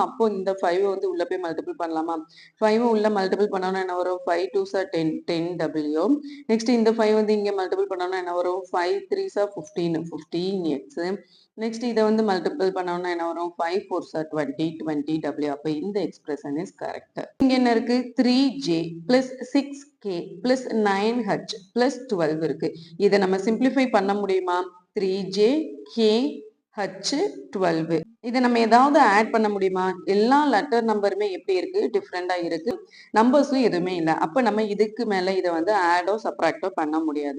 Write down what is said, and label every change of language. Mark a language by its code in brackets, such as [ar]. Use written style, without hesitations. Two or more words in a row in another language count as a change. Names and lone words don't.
[ta] அப்போ இந்த 5 வந்து உள்ள போய் மல்டிபிள் பண்ணலாமா 5 உள்ள மல்டிபிள் பண்ணோம்னா என்ன வரும் 5 2s 10 10W. நெக்ஸ்ட் இந்த 5 வந்து இங்க மல்டிபிள் பண்ணோம்னா என்ன வரும் 5 3s 15 15X. நெக்ஸ்ட் இதை வந்து மல்டிபிள் பண்ணோம்னா என்ன வரும் 5 4s 20 20W. அப்போ இந்த எக்ஸ்பிரஷன் [en] is correct. [ta] இங்க என்ன இருக்கு [en] 3J plus 6K plus 9H plus 12 [ta] இருக்கு. இதை நம்ம சிம்பிளிஃபை பண்ண முடியுமா 3J K H 12. இதை நம்ம ஏதாவது ஆட் பண்ண முடியுமா எல்லா லெட்டர் நம்பருமே எப்படி இருக்கு டிஃப்ரெண்டா இருக்கு நம்பர்ஸும் எதுவுமே இல்லை. அப்ப நம்ம இதுக்கு மேல இதை வந்து ஆடோ சப்ராக்டோ பண்ண முடியாது.